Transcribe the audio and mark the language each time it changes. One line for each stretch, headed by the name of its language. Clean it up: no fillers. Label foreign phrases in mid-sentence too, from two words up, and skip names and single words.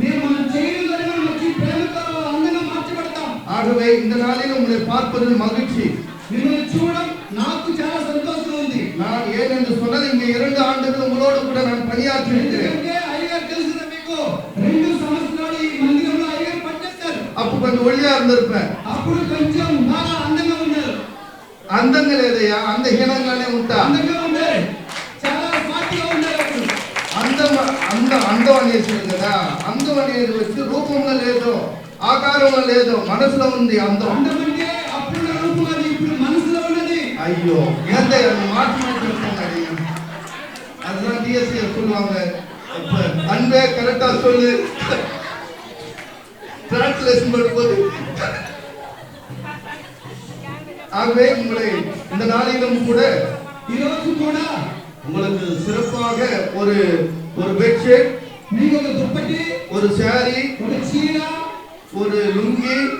Tamil: ஆகவே இந்த நாளில் உங்களை பார்ப்பதில் மகிழ்ச்சி. நான் ஏன் என்று சொன்னது, இங்க 2 ஆண்டுகள் உங்களோடு கூட நான் பணியாற்றி இருக்கிறேன். அப்ப கொஞ்சம் ஒளியா இருந்திருப்பேன்.
Telugu: అందంగా లేదయ్యా, అందహీనంగానే ఉంటా. అందం అనేసింది కదా, అందం అనేది వచ్చి రూపంలో లేదు, ఆకారంలో లేదు, మనసులో ఉంది అందం.
Tamil: ஐயோ ஏன்டா மாற்றி மாற்றி அதுதான் டிஎஸ்சி சொல்லுவாங்க. அன்பே கரெக்டா சொல்லு, டிரான்ஸ்லேஷன் பண்ணும்போது. ஆகவே உங்களை இந்த நாளிலும் கூட உங்களுக்கு சிறப்பாக ஒரு பெட்ஷீட், ஒரு சாரி, ஒரு லுங்கி,